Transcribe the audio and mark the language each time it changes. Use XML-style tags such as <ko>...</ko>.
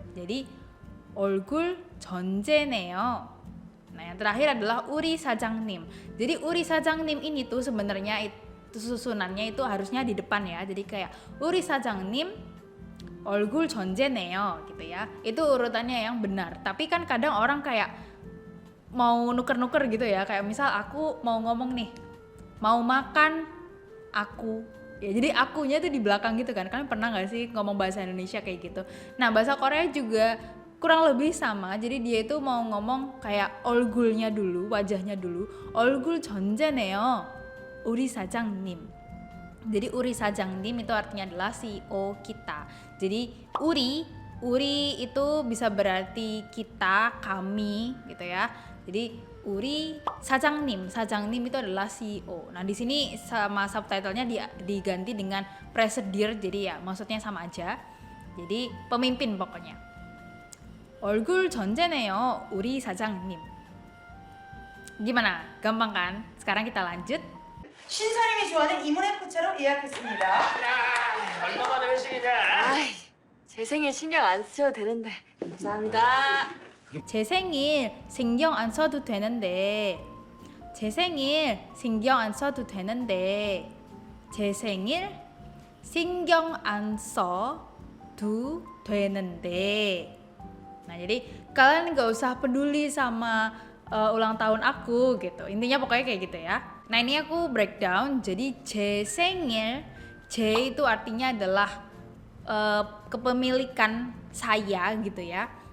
<ko>Jadi 얼굴 전제네요.</ko> <id>Nah yang terakhir adalah Uri Sajangnim. Jadi Uri Sajangnim ini tuh sebenarnya itu susunannya itu harusnya di depan ya. Jadi kayak</id> <ko>Uri Sajangnim 얼굴 전제네요</ko> <id>gitu ya. Itu urutannya yang benar. Tapi kan kadang orang kayak mau nuker-nuker gitu ya. Kayak misal aku mau ngomong nih, mau makan aku. Ya jadi akunya tuh di belakang gitu kan. Kalian pernah gak sih ngomong bahasa Indonesia kayak gitu? Nah bahasa Korea juga kurang lebih sama. Jadi dia itu mau ngomong kayak 얼굴nya dulu, wajahnya dulu.</id> <ko>얼굴 전제네요. 우리 사장님.</ko> <id>Jadi Uri Sajangnim itu artinya adalah CEO kita. Jadi Uri itu bisa berarti kita, kami gitu ya. Jadi Uri Sajangnim itu adalah CEO. Nah di sini sama subtitlenya diganti dengan presidir. Jadi ya maksudnya sama aja. Jadi pemimpin pokoknya.</id> <ko>얼굴 전제네요, 우리 사장님.</ko> <id>Gimana? Gampang kan? Sekarang kita lanjut.</id> <ko>신사님이 좋아하는 이문의 포차로 예약했습니다. 야, 얼마만에 회식이냐? 아이, 제 생일 신경 안 써도 되는데. 감사합니다. 제 생일 신경 안 써도 되는데. 제 생일 신경 안 써도 되는데. 제 생일 신경 안 써도 되는데.</ko> <id>Nah jadi kalian gak usah peduli sama ulang tahun aku gitu. Intinya pokoknya kayak gitu ya. Nah ini aku breakdown. Jadi 제 생일, 제 itu artinya adalah kepemilikan saya gitu ya.</id>